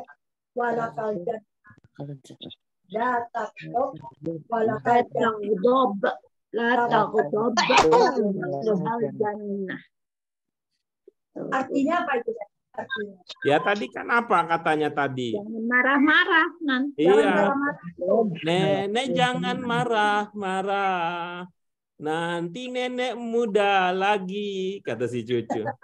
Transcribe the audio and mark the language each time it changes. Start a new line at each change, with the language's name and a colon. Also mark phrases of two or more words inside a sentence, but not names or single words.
Arabic: ولك الجنة. لا تغضب. ولك الجنة. لا تغضب. ولك الجنة.
Indonesian: Artinya apa itu? Artinya. Ya tadi kan apa katanya tadi? Jangan marah-marah nanti. Iya. Nenek jangan marah-marah. Nanti nenek muda lagi, kata si cucu.